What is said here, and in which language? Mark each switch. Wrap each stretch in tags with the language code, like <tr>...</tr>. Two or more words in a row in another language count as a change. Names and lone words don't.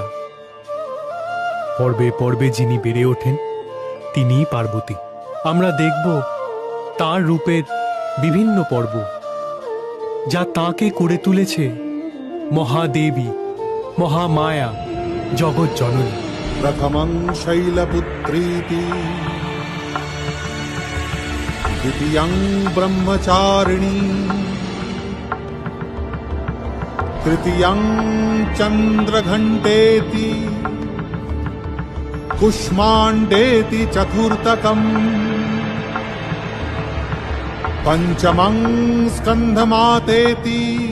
<bn>পর্বে পর্বে যিনি বেড়ে ওঠেন তিনিই পার্বতী। আমরা দেখব তার রূপের বিভিন্ন পর্ব, যা তাঁকে করে তুলেছে মহাদেবী, মহামায়া, জগৎ জননী।</bn> <sa>प्रथमं शैलपुत्रीति द्वितीयं ब्रह्मचारिणी तृतीयं चन्द्रघण्टेति कुष्माण्डेति चतुर्थकम् पंचमं स्कन्धमातेति</sa>